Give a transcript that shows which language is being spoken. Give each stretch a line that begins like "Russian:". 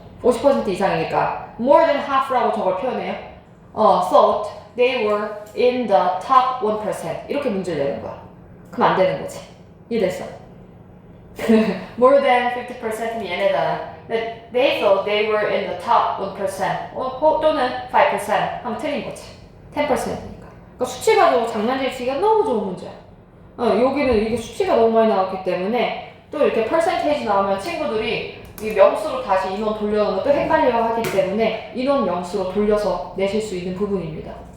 Korean: 50% 이상이니까
English: more than half
Korean: 라고 저걸 표현해요.
English: thought they were in the top 1%.
Korean: 이렇게 문제를 내는 거야. 그럼 안 되는 거지. 이해됐어?
English: more than 50%
Korean: 는 얘네잖아.
English: They thought they were in the top 1%.
Korean: 또는 5% 하면 틀린 거지. 10%니까. 그러니까 수치 가지고 장난질 치기가 너무 좋은 문제야. 여기는 이게 수치가 너무 많이 나왔기 때문에 또 이렇게 퍼센테이지 나오면 친구들이 이 명수로 다시 인원 돌려놓으면 또 헷갈려 하기 때문에 인원 명수로 돌려서 내실 수 있는 부분입니다.